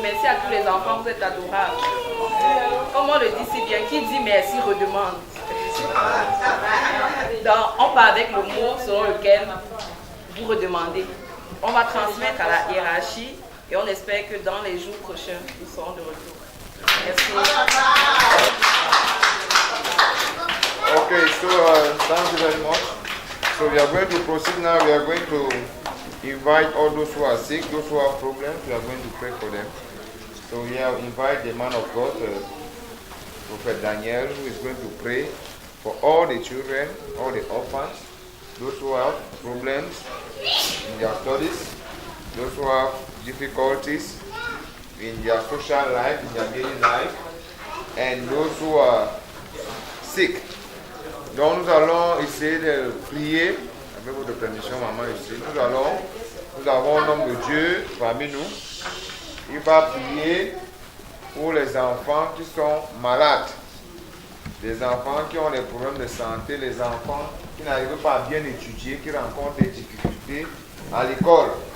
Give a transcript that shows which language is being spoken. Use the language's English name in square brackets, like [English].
[French] Merci à tous les enfants, vous êtes adorables. Comme on le dit si bien, qui dit merci redemande. Donc, on part avec le mot selon lequel vous redemandez. On va transmettre à la hiérarchie et on espère que dans les jours prochains, nous serons de retour. Merci. [English] Okay, so thank you very much. So we are going to proceed now. We are going to invite all those who are sick, those who have problems. We are going to pray for them. So we have invited the man of God, Prophet Daniel, who is going to pray for all the children, all the orphans, those who have problems in their studies, those who have difficulties in their social life, in their daily life, and those who are sick. [French] Donc nous allons essayer de prier, avec votre permission maman ici, nous avons un homme de Dieu parmi nous. Il va prier pour les enfants qui sont malades, les enfants qui ont des problèmes de santé, les enfants qui n'arrivent pas à bien étudier, qui rencontrent des difficultés à l'école.